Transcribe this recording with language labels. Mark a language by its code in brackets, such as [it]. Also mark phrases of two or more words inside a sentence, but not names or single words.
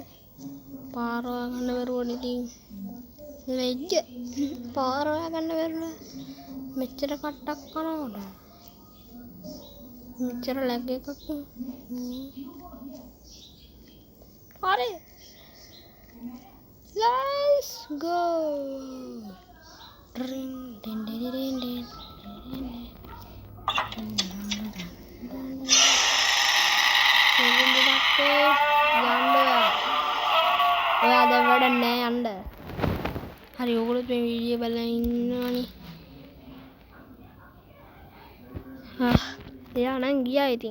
[si] පාර හොයාගන්න බැරුවනේ ඉතින්. ලැජ්ජ. පාර හොයාගන්න බැරුණා. මෙච්චර කට්ටක් කනවද? මෙච්චර ලැග් එකක්. හරි. [en] Let's go. Ring din din din din. [si] ඔයා දැන් වැඩ නෑ යන්න. හරි ඕගොල්ලෝ මේ වීඩියෝ බලලා ඉන්නවනේ. එයා නම් ගියා ඉතින්.